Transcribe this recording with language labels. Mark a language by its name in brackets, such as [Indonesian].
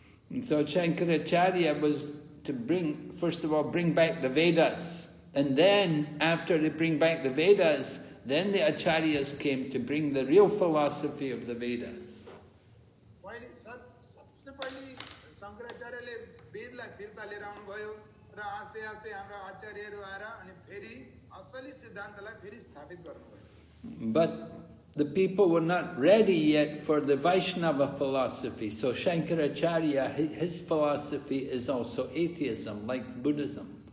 [English] And so Shankaracharya was to first of all, bring back the Vedas. And then, after they bring back the Vedas, then the Acharyas came to bring the real philosophy of the Vedas. [Nepali] सबसे पहिले शङ्कराचार्यले वेदलाई फिर्ता लिएर आउनुभयो र आस्ते आस्ते हाम्रा आचार्यहरू आएर अनि फेरि असली सिद्धान्तलाई फेरि स्थापित गर्नुभयो। [English] But the people were not ready yet for the Vaishnava philosophy. So Shankaracharya, his philosophy is also atheism, like Buddhism.